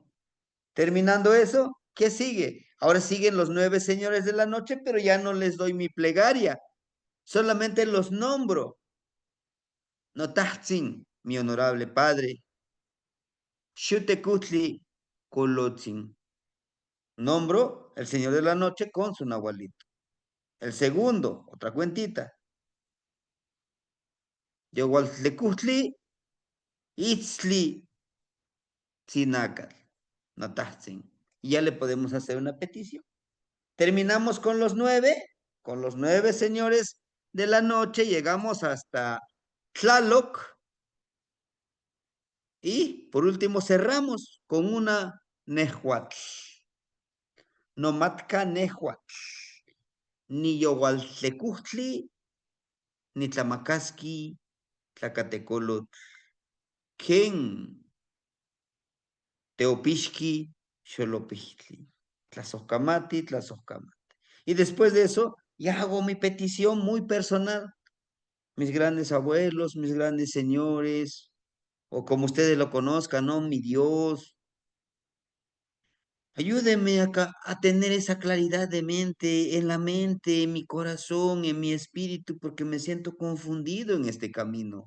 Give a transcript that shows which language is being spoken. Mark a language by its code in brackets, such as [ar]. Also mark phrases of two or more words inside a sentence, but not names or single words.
[es] Terminando eso, ¿qué sigue? Ahora siguen los 9 señores de la noche, pero ya no les doy mi plegaria, solamente los nombro. Notatzin, mi honorable padre. Xutecutli Colotzin. Nombro el señor de la noche con su nahualito. El segundo, otra cuentita. Yogualtlecutli Itzli Tzinacal. Notatzin. Y ya le podemos hacer una petición. Terminamos con los 9 señores de la noche, llegamos hasta Tlaloc y por último cerramos con una Nehuatl. [nah] Nomatka Nehuatl, ni Yogualtecutli, ni Tlamacasqui, Tlacatecolotl, Ken, Teopixqui, Xolopixtli, Tlazocamati, Tlazocamati. [es] Y después de eso, ya hago mi petición muy personal. Mis grandes abuelos, mis grandes señores, o como ustedes lo conozcan, ¿no? Mi Dios. Ayúdenme a tener esa claridad de mente, en la mente, en mi corazón, en mi espíritu, porque me siento confundido en este camino.